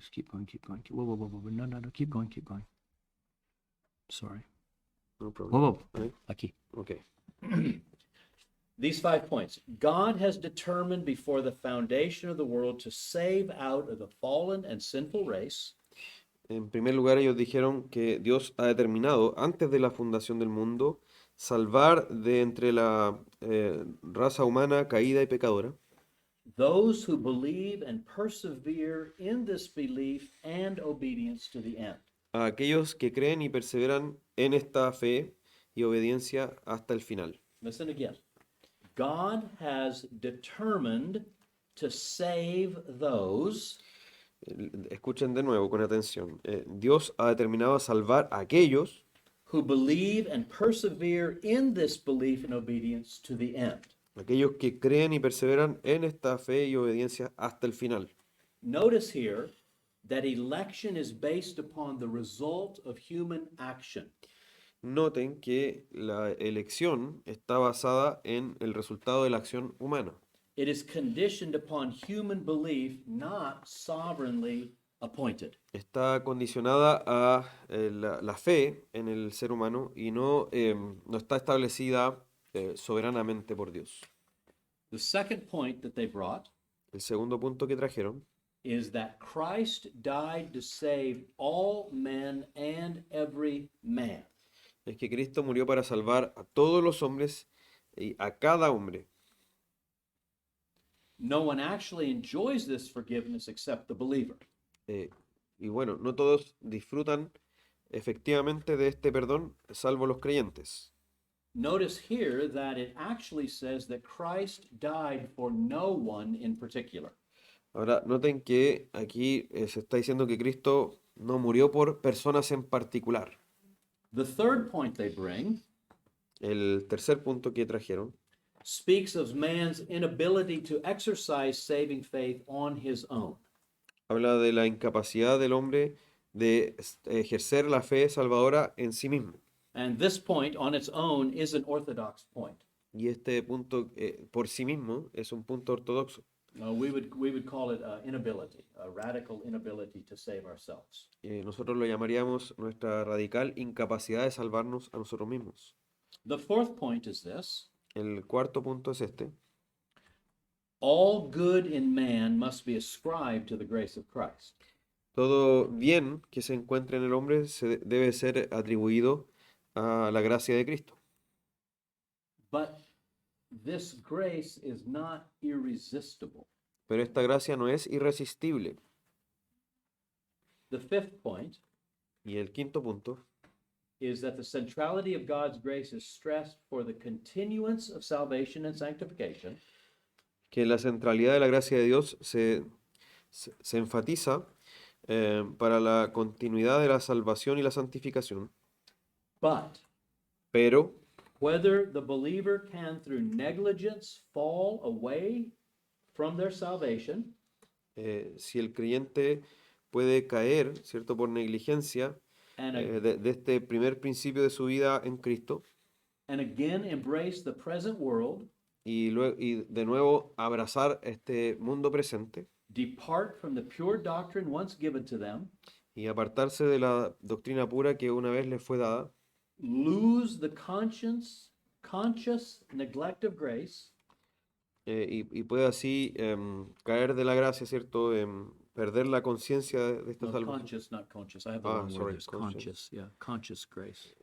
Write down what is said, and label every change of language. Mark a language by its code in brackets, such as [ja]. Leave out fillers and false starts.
[en] So keep going. Whoa. No, keep going. Sorry. No problem. Whoa. [es] Ahí. Aquí. Ok. [en] These 5 points. God has determined before the foundation of the world to save out of the fallen and sinful race [es] En primer lugar, ellos dijeron que Dios ha determinado, antes de la fundación del mundo, salvar de entre la raza humana caída y pecadora [en] those who believe and persevere in this belief and obedience to the end. [es] a aquellos que creen y perseveran en esta fe y obediencia hasta el final. [en] Listen again. God has determined to save those [es] Escuchen de nuevo con atención. Dios ha determinado salvar a aquellos [en] who believe and persevere in this belief and obedience to the end. [es] aquellos que creen y perseveran en esta fe y obediencia hasta el final. [en] Notice here that election is based upon the result of human action. [es] Noten que la elección está basada en el resultado de la acción humana. [en] It is conditioned upon human belief, not sovereignly appointed. [es] Está condicionada a la fe en el ser humano y no está establecida soberanamente por Dios. [en] The second point that they brought [es] El segundo punto que trajeron [en] is that Christ died to save all men and every man. [es] es que Cristo murió para salvar a todos los hombres y a cada hombre. [en] No one actually enjoys this forgiveness except the believer. [es] Y bueno, no todos disfrutan efectivamente de este perdón, salvo los creyentes. [en] Notice here that it actually says that Christ died for no one in particular. [es] Ahora, noten que aquí se está diciendo que Cristo no murió por personas en particular. [en] The third point they bring [es] El tercer punto que trajeron [en] speaks of man's inability to exercise saving faith on his own. [es] habla de la incapacidad del hombre de ejercer la fe salvadora en sí mismo. [en] And this point on its own is an orthodox point. [es] Y este punto por sí mismo es un punto ortodoxo. [en] We would call it inability, a radical inability to save ourselves. [es] Nosotros lo llamaríamos nuestra radical incapacidad de salvarnos a nosotros mismos. [en] The fourth point is this: [es] El cuarto punto es este. [en] all good in man must be ascribed to the grace of Christ. [es] Todo bien que se encuentre en el hombre debe ser atribuido a la gracia de Cristo. [en] But this grace is not irresistible. [es] Pero esta gracia no es irresistible. [en] The fifth point [es] Y el quinto punto [en] is that the centrality of God's grace is stressed for the continuance of salvation and sanctification, [es] que la centralidad de la gracia de Dios se enfatiza para la continuidad de la salvación y la santificación, [en] but [es] pero [en] whether the believer can through negligence fall away from their salvation, [es] si el creyente puede caer, ¿cierto?, por negligencia [en] and, [es] de este primer principio de su vida en Cristo, [en] and again embrace the present world, [es] y de nuevo abrazar este mundo presente [en] depart from the pure doctrine once given to them, [es] y apartarse de la doctrina pura que una vez les fue dada, [en] lose the conscious neglect of grace, [es] y puede así caer de la gracia, ¿cierto?, perder la conciencia de esta [en] no, [es] salvación. [en] conscious, not conscious. I have the Ah, wrong sorry, word. There's conscious. conscious, yeah, conscious grace.